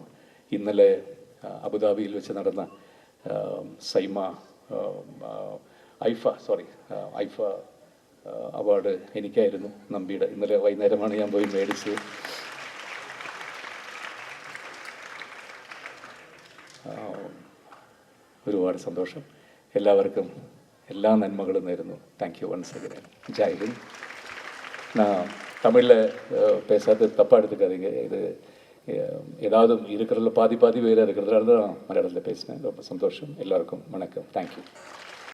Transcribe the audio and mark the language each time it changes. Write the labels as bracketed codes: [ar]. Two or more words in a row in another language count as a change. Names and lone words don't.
[ml] ഇന്നലെ അബുദാബിയിൽ വെച്ച് നടന്ന ഐഫ അവാർഡ് എനിക്കായിരുന്നു, നമ്പിയുടെ. ഇന്നലെ വൈകുന്നേരമാണ് ഞാൻ പോയി മേടിച്ചത്. ഒരുപാട് സന്തോഷം. എല്ലാവർക്കും എല്ലാ നന്മകളും നേരുന്നു. [en] thank you once again. [hi] जय हिंद. [ta] நான் தமிழில் பேசாது தப்பாக எடுத்துக்காதீங்க. இது ஏதாவது இருக்கிறதுல பாதி வேறு இருக்கிறதுனால தான் மலையாளத்தில் பேசினேன். ரொம்ப சந்தோஷம். எல்லாருக்கும் வணக்கம். தேங்க்யூ.